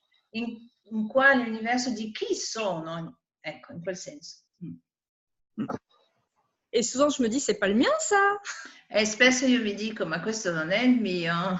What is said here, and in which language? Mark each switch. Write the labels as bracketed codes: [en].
[it] In quale universo di chi sono? Ecco, in quel senso. [fr] Et souvent, je me dis, c'est pas le mien, ça. [it] E spesso io mi dico, ma questo non è il mio.